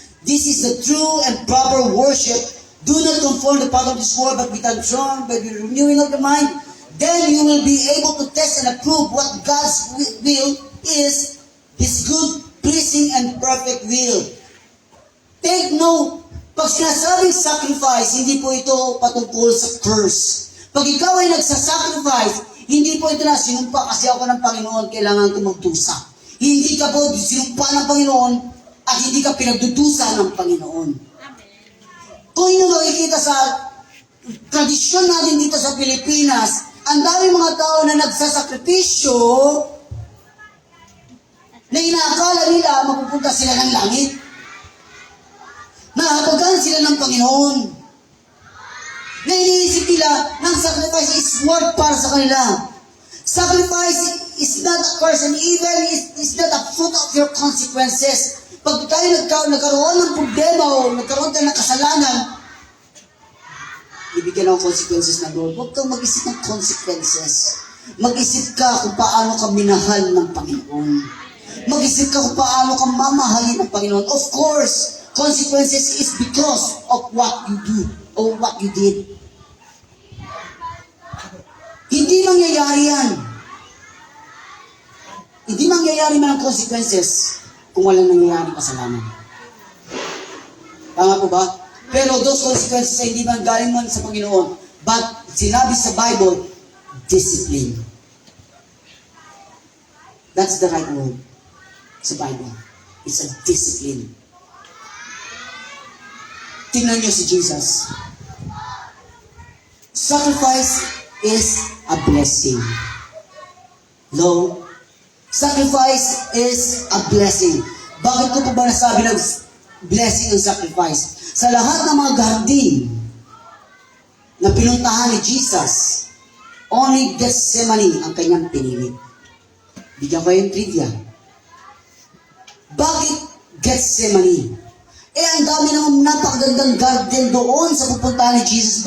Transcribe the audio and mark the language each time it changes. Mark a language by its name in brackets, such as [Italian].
[English] This is the true and proper worship. Do not conform the pattern of this world, but be transformed by the renewing of the mind. Then you will be able to test and approve what God's will is, His good, pleasing, and perfect will. Take note, [Filipino] Pag sinasabing sacrifice, hindi po ito patungkol sa curse. Pag ikaw ay nagsasacrifice, hindi po ito na sinumpa kasi ako ng Panginoon, kailangan ko magdusa. Hindi ka po sinumpa ng Panginoon at hindi ka pinagdudusa ng Panginoon. Kung inyo makikita sa tradisyon natin dito sa Pilipinas, ang dami mga tao na nagsasakripisyo na inaakala nila mapupunta sila ng langit. Mahabagan sila ng Panginoon. Na iniisip nila ng [English] sacrifice is worth [Filipino] para sa kanila. [English] Sacrifice is not a curse and even is not a fruit of your consequences. [Filipino] Pag tayo nagkaroon ng problema o nagkaroon tayo ng kasalanan, ibigyan ng consequences na Lord. Huwag kang mag-isip ng consequences. Mag-isip ka kung paano ka minahal ng Panginoon. Mag-isip ka kung paano ka mamahalin ng Panginoon. [English] Of course, consequences is because of what you do or what you did. [Filipino] Hindi mangyayari yan. Hindi mangyayari man ang consequences kung walang nangyayari kasalanan. Tama po ba? Pero [English] those consequences [Filipino] ay hindi man galing man sa Panginoon. But sinabi sa Bible, discipline. [English] That's the right word sa Bible. It's a discipline. [Filipino] Tingnan niyo si Jesus. [English] Sacrifice is a blessing. No? Sacrifice is a blessing. [Filipino] Bakit ko po ba nasabi ng blessing ang sacrifice? Sa lahat ng mga gardin na pinuntahan ni Jesus, only Gethsemane ang kanyang pinili. Bigyan ko yung trivia. Bakit Gethsemane? Ang dami ng napakagandang garden doon sa pupuntahan ni Jesus.